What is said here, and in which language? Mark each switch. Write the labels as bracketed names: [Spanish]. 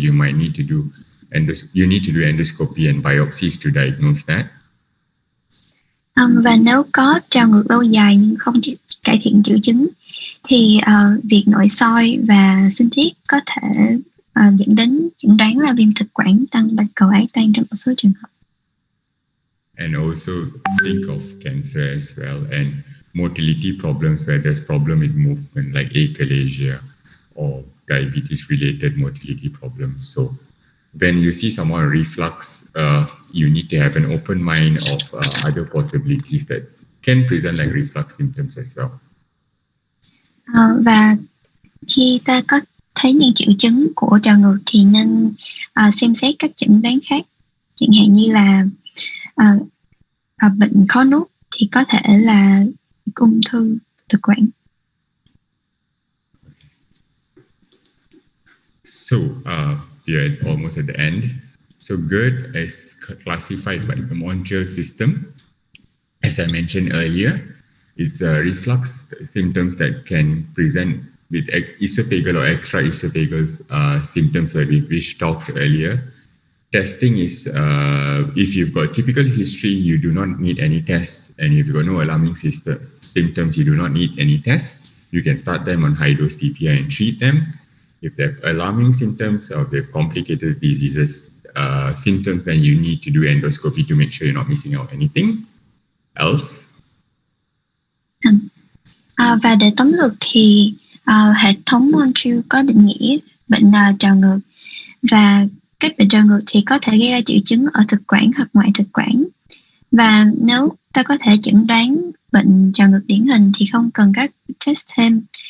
[English] You might need to do endoscopy and biopsies to diagnose that. [Vietnamese] Và nếu có trào ngược lâu dài nhưng không cải thiện triệu chứng thì việc nội soi và sinh thiết có thể dẫn đến chẩn đoán là viêm thực quản tăng bạch cầu ái tan trong một số trường hợp. [English] And also think of cancer as well and motility problems where there's problem with movement like achalasia or diabetes related motility problems. So when you see someone reflux, you need to have an open mind of other possibilities that can present like reflux symptoms as well. [Vietnamese] Và khi ta có thấy những triệu chứng của trào ngược thì nên xem xét các chẩn đoán khác, chẳng hạn như là bệnh khó nuốt thì có thể là ung thư thực quản. [English] So we are almost at the end. So Gerd is classified by the Montreal system. As I mentioned earlier, it's reflux symptoms that can present with esophageal or extraesophageal symptoms that we talked earlier. Testing is, if you've got typical history, you do not need any tests. And if you've got no alarming symptoms, you do not need any tests. You can start them on high-dose PPI and treat them. If they have alarming symptoms or they have complicated diseases, symptoms, then you need to do endoscopy to make sure you're not missing out anything else. [Vietnamese] Và để tóm lược thì hệ thống Montreal có định nghĩa bệnh trào ngược, và các bệnh trào ngược thì có thể gây ra triệu chứng ở thực quản hoặc ngoại thực quản. Và nếu ta có thể chẩn đoán bệnh trào ngược điển hình thì không cần các test thêm.